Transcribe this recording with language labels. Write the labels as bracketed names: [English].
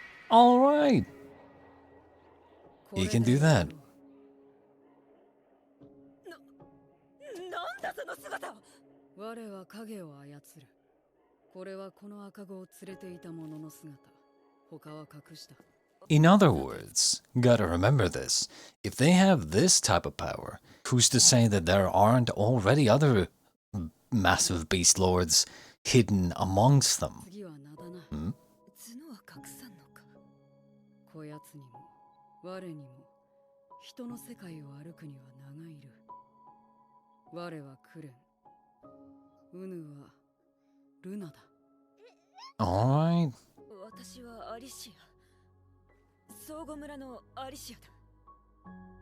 [English] All right. You can do that. [Japanese] なんだその姿。我は影を操る。これはこの赤子を連れていた者の姿。他は隠した。 [English] In other words, gotta remember this. If they have this type of power, who's to say that there aren't already other massive beast lords hidden amongst them? [Japanese] 次は名だな。角は隠さんのか。こやつにも我にも人の世界を歩くには名がいる。我はクレン。ウヌはルナだ。 [English] All right. [Japanese] 私はアリシア。相互村のアリシアだ。